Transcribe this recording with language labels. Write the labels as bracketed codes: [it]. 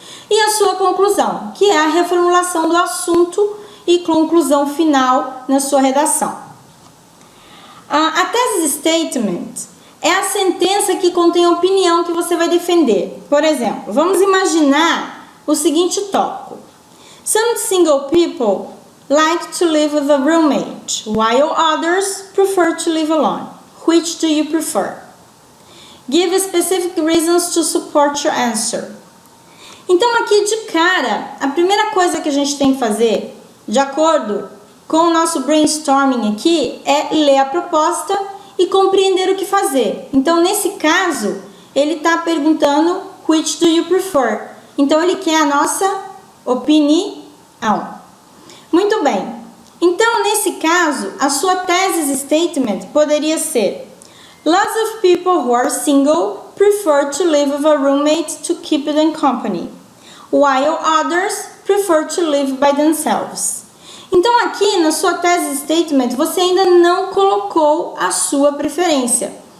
[pt] E a sua conclusão, que é a reformulação do assunto e conclusão final na sua redação. A thesis statement é a sentença que contém a opinião que você vai defender. Por exemplo, vamos imaginar o seguinte tópico. [en] Some single people like to live with a roommate, while others prefer to live alone. Which do you prefer? Give specific reasons to support your answer. [pt] Então, aqui de cara, a primeira coisa que a gente tem que fazer, de acordo com o nosso brainstorming aqui, é ler a proposta e compreender o que fazer. Então, nesse caso, ele está perguntando [en] which do you prefer. [pt] Então, ele quer a nossa opinião. Muito bem. Então, nesse caso, a sua thesis statement poderia ser: [en] lots of people who are single prefer to live with a roommate to keep them company, while others prefer to live by themselves. [pt] Então, aqui na sua thesis statement, você ainda não colocou a sua preferência.